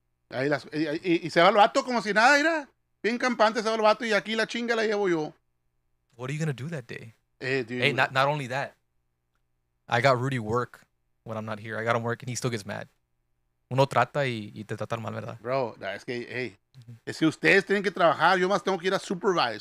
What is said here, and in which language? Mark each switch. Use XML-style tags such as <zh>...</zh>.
<es>Ahí y se va el vato como si nada, mira. Bien campante se va el vato y aquí la chinga la llevo yo.</es> <en>What are you gonna do that day? Dude. Hey, not only that. I got Rudy work when I'm not here. I got him work and he still gets mad.</en> <es>Uno trata y te tratan mal, ¿verdad? Bro, es que, hey, es que ustedes tienen que trabajar. Yo más tengo que ir a supervise.</es>